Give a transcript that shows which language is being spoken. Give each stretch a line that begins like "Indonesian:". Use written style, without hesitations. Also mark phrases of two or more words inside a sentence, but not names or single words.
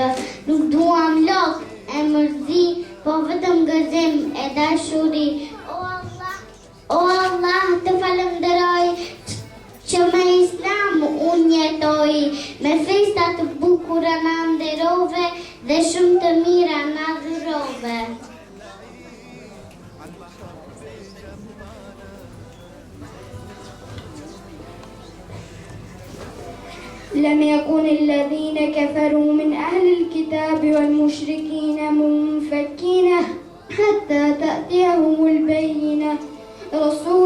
Albanian: Nuk duam lok e mërzi, po vetëm gëzim e dashuri. O Allah, të falenderoj që me Islam unë jetoj, me festa të bukura na nderove dhe shumë të mira na dhurove.
Arabic: لم يكن الذين كفروا من أهل الكتاب والمشركين منفكين حتى تأتيهم البينة رسول